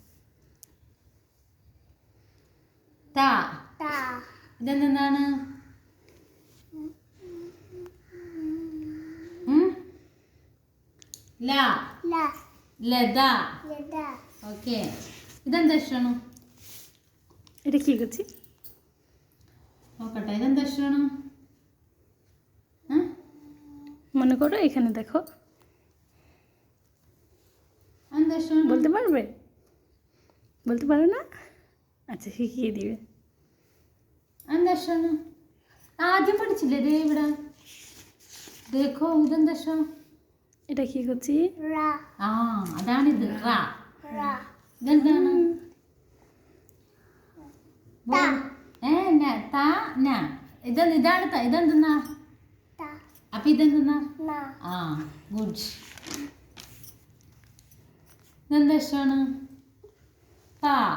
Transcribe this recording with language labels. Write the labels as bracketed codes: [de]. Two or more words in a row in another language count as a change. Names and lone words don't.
[ml] താ. ഇതെന്താണ്? ലത. ഓക്കെ, ഇതെന്താ അക്ഷരമാണ്? [bn] এটা কি করছি? [ml] നോക്കട്ടെ, ഇതെന്താ അക്ഷരമാണ്? [bn] মনে করো এখানে দেখো, [ml] എന്താ അക്ഷരമാണ്? [bn] বলতে পারবে? বলতে পারো না? আচ্ছা, শিখিয়ে দিবে। [ml] എന്താ അക്ഷരമാണ്? ആദ്യം പഠിച്ചില്ലേ? ദേ ഇവിടെ ദേഖോ. ഇതെന്താ അക്ഷരം? [bn] এটা কি করছি? [ml] ആ, അതാണിത്. റാ. ഇതെന്താണ്? ഇതാണ്. ഇതെന്തെന്നാ? അപ്പൊ ഇതെന്തെന്നാ? ആ, ഗുഡ്. ഇതെന്താ അക്ഷരമാണ്? പാ.